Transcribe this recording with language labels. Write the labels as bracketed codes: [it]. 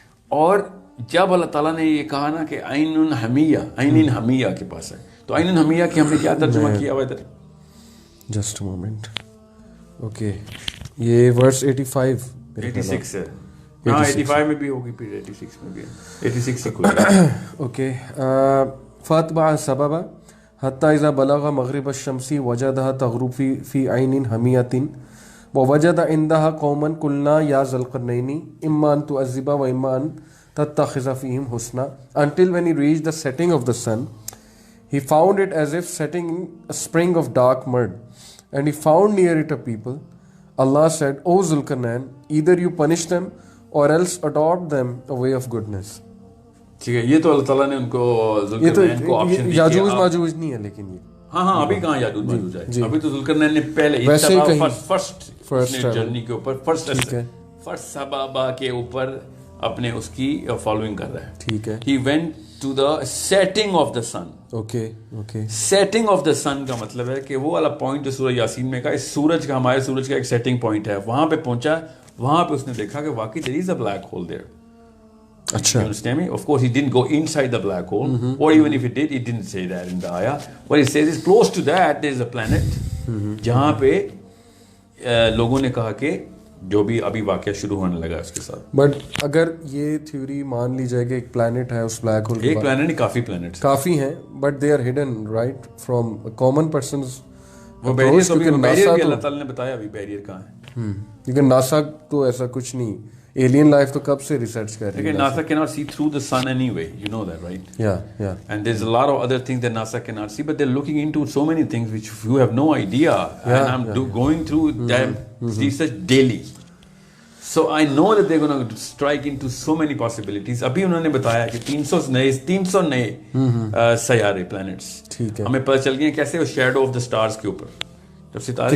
[ur] اور جب اللہ تعالیٰ نے یہ کہا نا کہ عین حمیہ کے پاس ہے, تو عین حمیہ کی ہم نے کیا ترجمہ کیا ہوا ادھر؟ Just moment. اوکے, یہ ورس 85 ہے. ہاں 85 میں بھی ہوگی, پھر 86 میں بھی, 86 سے کوئی. اوکے. [ar] فاتبع سببا حتی اذا بلغ مغرب الشمس وجدها تغرب فی عین حمیۃ ووجد عندها قوما قلنا یا ذا القرنین اما ان تعذب واما ان تتخذ فیہم حسنا, [en] until when he reached the setting of the sun he found it as if setting in a spring of dark mud, and he found near it a people. Allah said, O Zulkarnain, either you punish them or else adopt them a way of goodness. [ur] ٹھیک ہے. یہ تو اللہ تعالیٰ نے ان کو ذوالقرنین کو option دیا. یاجوج ماجوج نہیں ہے لیکن یہ. ہاں ابھی کہاں یاجوج ماجوج ہے, ابھی تو ذوالقرنین نے پہلے فرسٹ جرنی کے اوپر فرسٹ سبابا کے اوپر اپنے اس کی فالوئنگ کر رہا ہے. ٹھیک ہے. [en] He went to the setting of the sun. [ur] Okay. setting of the sun کا مطلب ہے کہ وہ والا پوائنٹ جو سورہ یاسین میں کا اس سورج کا, ہمارے سورج کا ایک سیٹنگ پوائنٹ ہے, وہاں پہ پہنچا, وہاں پہ اس نے دیکھا کہ واقعی [en] there is a black hole there. [ur] اچھا. [en] You understand me? Of course he didn't go inside the black hole, or even if he did, he didn't say that in the ayah. What he says is close to that there is a planet [ur] جہاں پہ لوگوں نے کہا کہ جو بھی ابھی واقعہ شروع ہونے لگا اس کے ساتھ. بٹ اگر یہ تھیوری مان لی جائے کہ ایک پلانٹ ہے اس بلیک ہول, ایک پلانٹ نہیں, کافی پلانٹس کافی ہیں, [en] But they are hidden right from common persons. [ur] وہ بیریئر بھی اللہ تعالیٰ نے بتایا ابھی بیریئر کہاں ہے. لیکن ناسا تو ایسا کچھ نہیں, ایلین لائف تو کب سے ریسرچ کر رہی ہے. [en] NASA cannot see through the sun anyway, you know that, right? Yeah. And there's a lot of other things that NASA cannot see, but they're looking into so many things which you have no idea. And I'm going through them research daily. So I know that they're going to strike into so many possibilities. [ur] ابھی انہوں نے بتایا کہ 300 نئے سیارے plants ہمیں پتہ چل گئے کیسے وہ [en] shadow of the stars [ur] کے اوپر, جب ستارے